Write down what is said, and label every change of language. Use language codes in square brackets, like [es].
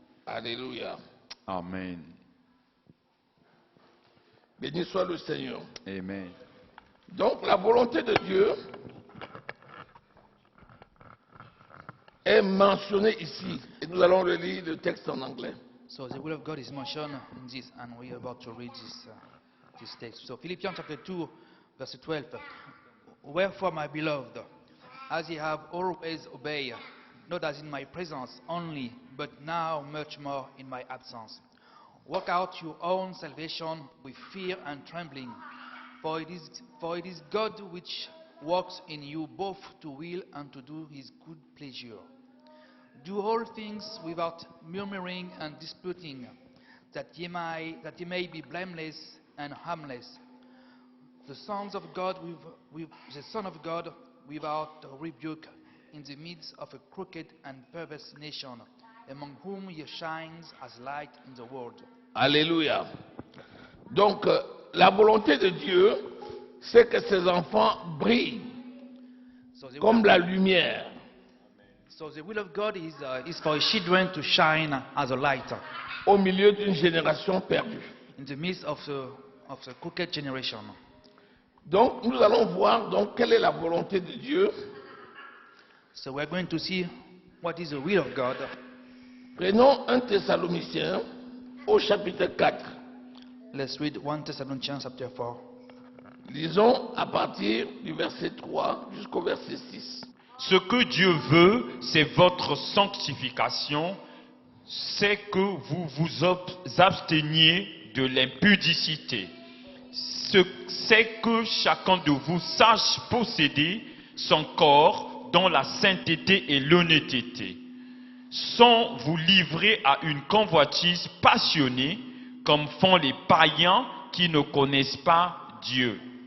[fr] Alléluia. Amen. Béni soit le Seigneur. Amen. Donc la volonté de Dieu est mentionnée ici. Et nous allons relire le texte en anglais. [en] So the will of God is mentioned in this, and we are about to read this text. So Philippians chapter 2, verse 12. Wherefore, my beloved, as ye have always obeyed, not as in my presence only, but now much more in my absence, work out your own salvation with fear and trembling, for it is God which works in you both to will and to do his good pleasure. Do all things without murmuring and disputing, that ye may be blameless and harmless, the sons of God with the Son of God without rebuke, in the midst of a crooked and perverse nation, among whom ye shines as light in the world. [fr] Alléluia. Donc la volonté de Dieu, c'est que ses enfants brillent [en] So the, [fr] comme la lumière [en] so the will of God is for his children to shine as a light [fr] au milieu d'une génération perdue. [en] in the midst of the crooked generation. [fr] Donc nous allons voir donc quelle est la volonté de Dieu. [en] So we're going to see what is the will of God. [fr] Prenons 1 Thessaloniciens au chapitre 4. [en] Let's read 1 Thessalonians chapter 4. [fr] Lisons à partir du verset 3 jusqu'au verset 6. Ce que Dieu veut, c'est votre sanctification, c'est que vous vous absteniez de l'impudicité. C'est que chacun de vous sache posséder son corps dans la sainteté et l'honnêteté, sans vous livrer à une convoitise passionnée, comme font les païens qui ne connaissent pas Dieu.